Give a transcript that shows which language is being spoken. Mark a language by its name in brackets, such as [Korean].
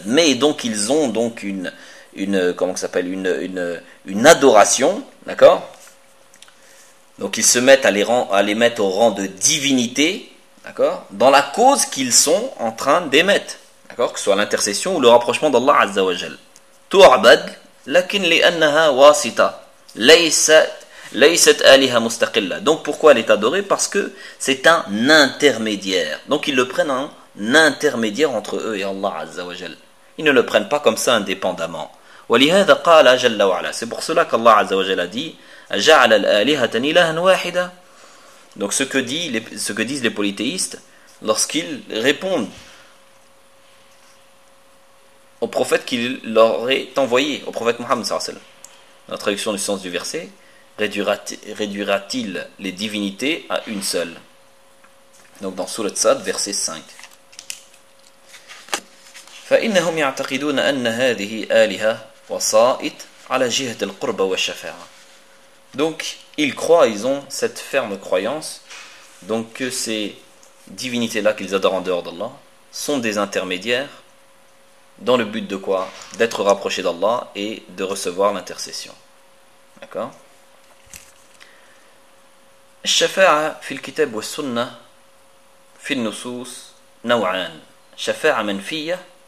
[French] Mais donc ils ont donc comment ça s'appelle, une adoration, d'accord? Donc ils se mettent à les mettre au rang de divinité, d'accord, dans la cause qu'ils sont en train d'émettre, d'accord, que ce soit l'intercession ou le rapprochement d'Allah Azzawajal. [Arabic] تعبد لكن لأنها واسطة ليست آلهة مستقلة. [French] Donc pourquoi elle est adorée? Parce que c'est un intermédiaire. Donc ils le prennent en intermédiaire entre eux et Allah Azza wa Jal. Ils ne le prennent pas comme ça indépendamment. [Arabic] ولهذا قال جل وعلا. [French] C'est pour cela qu'Allah Azza wa Jal a dit: [Arabic] جعل الآلهة إلها واحدة. [French] Donc ce que disent les polythéistes lorsqu'ils répondent au prophète qu'il leur est envoyé, au prophète Mohammed [Arabic] sallallahu alayhi wa sallam. [French] La traduction du sens du verset: réduira-t-il les divinités à une seule? Donc dans Sourate Sad, verset 5. [Arabic] فإنهم يعتقدون أن هذه آلهة وصائت على جهة القربة والشفاعة. [French] Donc ils croient, ils ont cette ferme croyance, donc que ces divinités-là qu'ils adorent en dehors d'Allah sont des intermédiaires dans le but de quoi? D'être rapprochés d'Allah et de recevoir l'intercession. D'accord? [Arabic] الشفاعة في الكتاب والسنة في النصوص نوعان شفاعة منفية